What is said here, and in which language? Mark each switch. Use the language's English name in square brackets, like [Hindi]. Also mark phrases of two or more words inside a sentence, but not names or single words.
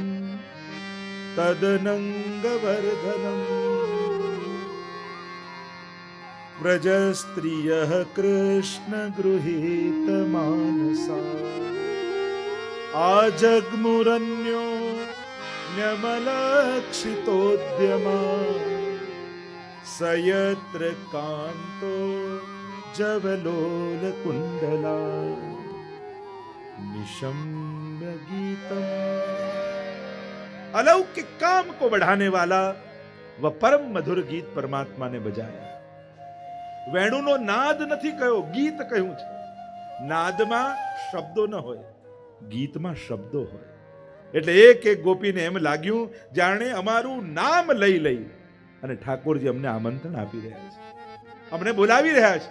[Sanskrit] તદનંગ વર્ધનમ વ્રજ સ્ત્રિયઃ કૃષ્ણ ગૃહીત માનસા આજગ્મુરન્યો ન્યમલક્ષિતોદ્યમા સયત્ર કાંતો जवलोल कुंडला निशम्य गीतम. [Hindi] अलौकिक काम को बढ़ाने वाला वह परम मधुर गीत परमात्मा ने बजाया. [Gujarati] વેણુનો નાદ નથી કહ્યો, ગીત કહ્યું છે. નાદમાં શબ્દો ન હોય, ગીતમાં શબ્દો હોય. એટલે એક એક ગોપીને એમ લાગ્યું જાણે અમારું નામ લઈ લઈ અને ઠાકોરજી અમને આમંત્રણ આપી રહ્યા છે, અમને બોલાવી રહ્યા છે.